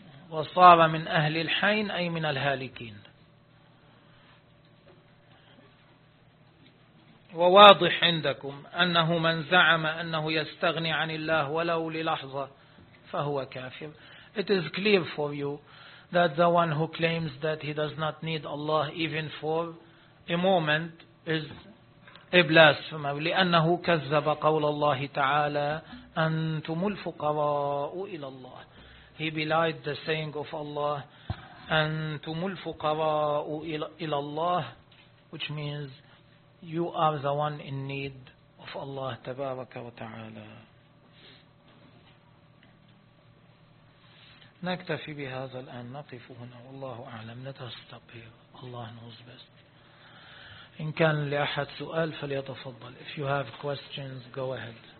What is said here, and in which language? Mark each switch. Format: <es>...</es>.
<ar>وصار من أهل الحين أي من الهالكين. وواضح عندكم أنه من زعم أنه يستغني عن الله ولو للحظة فهو كافر.</ar> <en>It is clear for you that the one who claims that he does not need Allah even for a moment is a blasphemer.</en> <ar>لأنه كذب قول الله تعالى أنتم الفقراء إلى الله.</ar> <en>He belied the saying of Allah</en> <ar>أنتم الفقراء إلى الله,</ar> <en>which means you are the one in need of Allah</en> <ar>تبارك وتعالى. نكتفي بهذا الآن, نقف هنا والله أعلم. نتستطيع</ar> <en>الله knows best.</en> <ar>إن كان لأحد سؤال فليتفضل.</ar> <en>If you have questions, go ahead.</en>